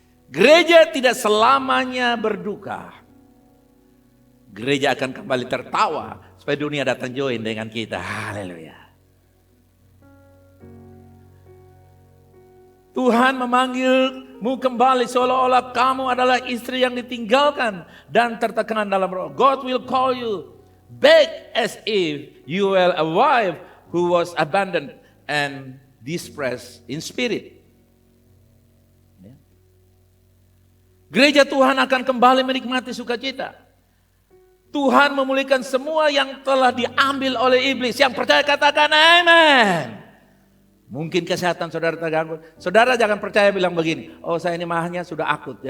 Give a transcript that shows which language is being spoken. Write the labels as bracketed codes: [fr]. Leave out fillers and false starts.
[id] Gereja tidak selamanya berduka. Gereja akan kembali tertawa supaya dunia datang join dengan kita. Haleluya. Tuhan memanggilmu kembali seolah-olah kamu adalah istri yang ditinggalkan dan tertekan dalam roh. [en] God will call you back as if you were a wife who was abandoned and distressed in spirit. [id] Gereja Tuhan akan kembali menikmati sukacita. Tuhan memulihkan semua yang telah diambil oleh iblis. Yang percaya katakan amin. Mungkin kesehatan saudara terganggu. Saudara jangan percaya bilang begini, oh saya ini mahnya sudah akut.